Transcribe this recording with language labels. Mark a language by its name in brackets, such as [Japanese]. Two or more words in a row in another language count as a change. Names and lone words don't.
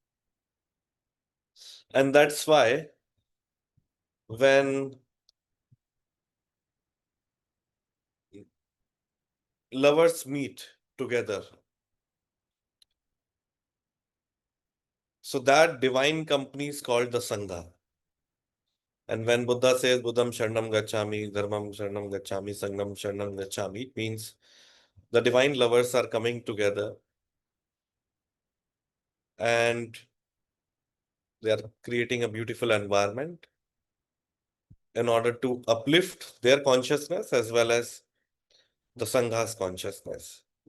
[English] And that's why when lovers meet together, so that divine company is called the Sangha. And when Buddha says [Pali] Buddham Sharanam Gacchami, Dharmam Sharanam Gacchami, Sangham Sharanam Gacchami, [English] it means the divine lovers are coming together and they are creating a beautiful environment in order to uplift their consciousness as well as the Sangha's consciousness.